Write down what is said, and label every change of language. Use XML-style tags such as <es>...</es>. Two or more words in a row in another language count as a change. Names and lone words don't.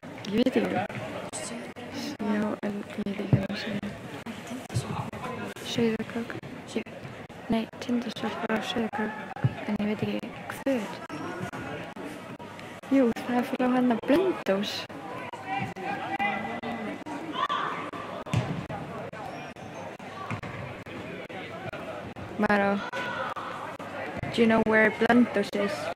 <is>Ég veit ekki. Já, en ég veit ekki hvað það segja. Sauðárkrók. Nei, Tindastóll frá Sauðárkrók. En ég veit ekki hver. Jú, það er frá hérna Blönduós.</is> <en>Maro, do you know where Blönduós is?</en>